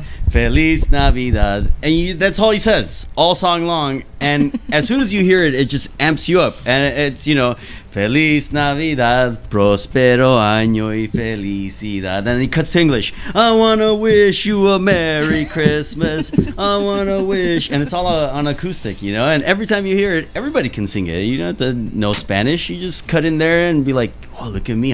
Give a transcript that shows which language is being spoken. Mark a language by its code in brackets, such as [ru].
[es] Feliz Navidad. [en] And that's all he says, all song long. And as soon as you hear it, it just amps you up. And it's, [es] Feliz Navidad, prospero año y felicidad. [en] And he cuts to English. I want to wish you a Merry Christmas. I want to wish. And it's all on acoustic, And every time you hear it, everybody can sing it. You don't have to know Spanish. You just cut in there and be like, oh, look at me.